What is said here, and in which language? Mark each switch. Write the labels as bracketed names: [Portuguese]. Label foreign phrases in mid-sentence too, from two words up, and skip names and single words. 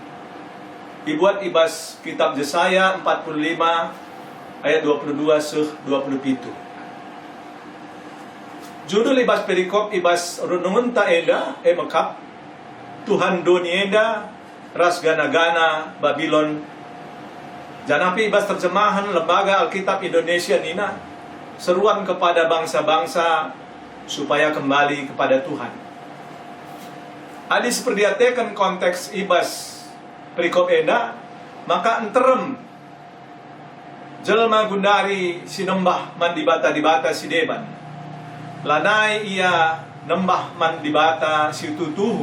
[Batak Karo] Dibuat ibas kitab Yesaya 45 ayat 22 27. Judul ibas perikop ibas renungan ta enda makap Tuhan donienda ras gana-gana Babylon. Janapi ibas terjemahan Lembaga Alkitab Indonesia nina [Indonesian] seruan kepada bangsa-bangsa supaya kembali kepada Tuhan. [Batak Karo] Adi seperdiatekan konteks ibas perikop enda, maka enterem jelma gundari sinembah man dibata si deban. Lanai ia nembah man dibata si tutuhu.